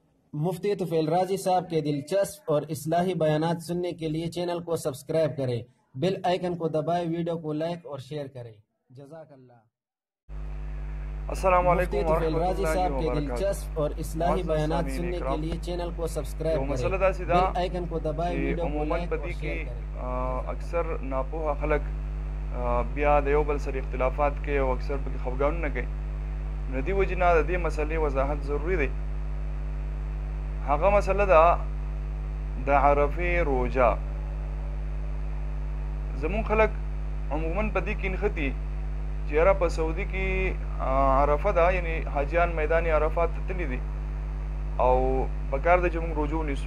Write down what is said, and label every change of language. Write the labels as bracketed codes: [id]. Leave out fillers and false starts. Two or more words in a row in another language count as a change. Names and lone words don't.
[ur] مفتی طفیل راجی صاحب کے دلچسپ اور اصلاحی بیانات سننے کے لیے چینل کو سبسکرائب کریں, [en] bell icon [ur] کو دبائیں، ویڈیو کو لائک اور شیئر کریں. जज़ाकल्लाह। अस्सलाम मुफ्ती वालेकुम तुफैल राजी वरहमतुल्लाहि صاحب کے वबरकातुहू। دلچسپ اور اصلاحی بیانات سننے کے لیے چینل کو سبسکرائب کریں, [en] bell icon [ur] کو دبائیں، ویڈیو کو لائک اور شیئر کریں. [ps] اکثر ناپوهه خلک بیا د یو بل سره اختلافات کوي او اکثر پکې خفګانونه کوي. نو دې وجې نه د دې مسلې وضاحت ضروري دی. هغه مسله ده د عرفې روژه. زمون خلک عموما په دې کې نښتي چې یاره په سعودي کې عرفه ده، یعنی حاجیان میدان عرفات ته تللي دي او پکار ده چې موږ روژه ونیسو.